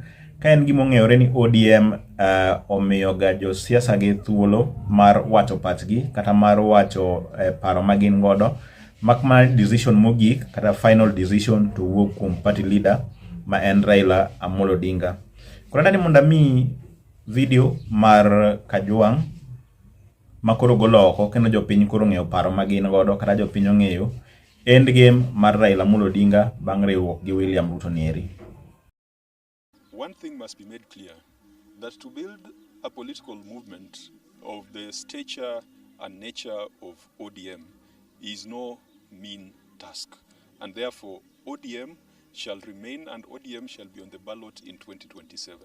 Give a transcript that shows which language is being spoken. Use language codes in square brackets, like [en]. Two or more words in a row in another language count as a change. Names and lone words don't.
[luo] Ka en gima ong'eyore ni ODM omiyo ga josiasa gi thuolo mar wacho pachgi kata mar wacho paro ma gin godo, makmana decision mogik kata [en] final decision [luo] to wuok kuom [en] party leader [luo] ma en Raila Amolo Odinga. Koro ndani mondo mi video mar Kajwang' ma koro golo oko kendo jopiny koro ng'eyo paro ma gin godo kata jopiny ong'eyo endgame mar Raila Amolo Odinga bang' riwruok gi William Ruto ni eri. [en] One thing must be made clear, that to build a political movement of the stature and nature of ODM is no mean task. And therefore, ODM shall remain and ODM shall be on the ballot in 2027.